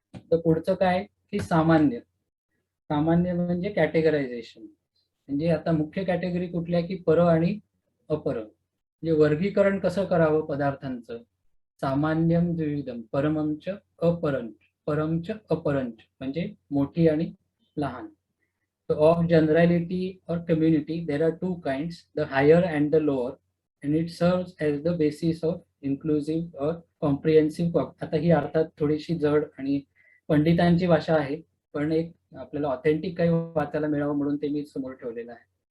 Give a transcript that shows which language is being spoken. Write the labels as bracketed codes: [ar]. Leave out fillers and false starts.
[mr] तर पुढचं काय की सामान्य. सामान्य म्हणजे कॅटेगरायझेशन. म्हणजे आता मुख्य कॅटेगरी कुठल्या की पर आणि अपर. म्हणजे वर्गीकरण कसं करावं पदार्थांचं? [sa] सामान्यम द्विविधम, परमंच अपरंच, परमच अपरंच [mr] म्हणजे मोठी आणि लहान. [en] So of generality or community, there are 2 kinds, the higher and the lower, and it serves as the basis of inclusive or comprehensive. [mr] आता ही अर्थात थोडीशी जड आणि पंडितांची भाषा आहे, पण एक आपल्याला ऑथेंटिक काही वाचायला मिळावं म्हणून ते मी समोर ठेवलेलं आहे.